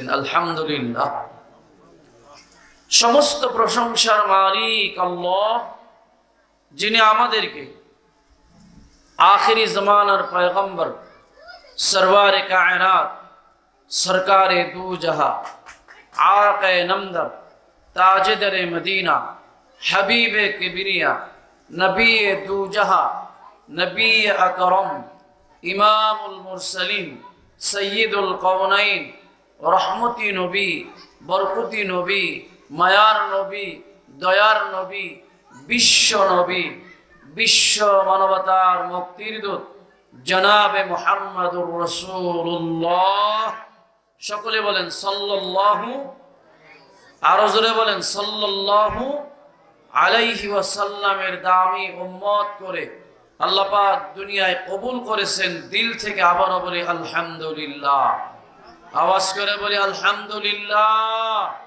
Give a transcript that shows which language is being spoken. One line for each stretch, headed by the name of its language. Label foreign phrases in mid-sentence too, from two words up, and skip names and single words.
Bangla: আলহামদুলিল্লাহ। সমস্ত প্রশংসার মালিক আল্লাহ, যিনি আমাদেরকে আখিরি জমানার পয়গম্বর সরওয়ারে কায়নাত, সরকারে দু জাহা, আকে নমদর, তাজেদরে মদিনা, हबीब কিবরিয়া, নবী দু জাহা, নবী আকরাম, ইমামুল মুরসালিন, সাইয়েদুল কাওনাইন, রহমতি নবী, বরকতি নবী, মায়ার নবী, দয়ার নবী, বিশ্ব নবী, বিশ্ব মানবতার মুক্তির দূত জনাবে মুহাম্মাদুর রাসুলুল্লাহ। সকলে বলেন সাল্লাল্লাহু, আরো জোরে বলেন সাল্লাল্লাহু আলাইহি ওয়াসাল্লামের দামি উম্মত করে আল্লাহ পাক দুনিয়ায় কবুল করেছেন। দিল থেকে আবারও বলি আলহামদুলিল্লাহ। আওয়াজ করে বলি আলহামদুলিল্লাহ।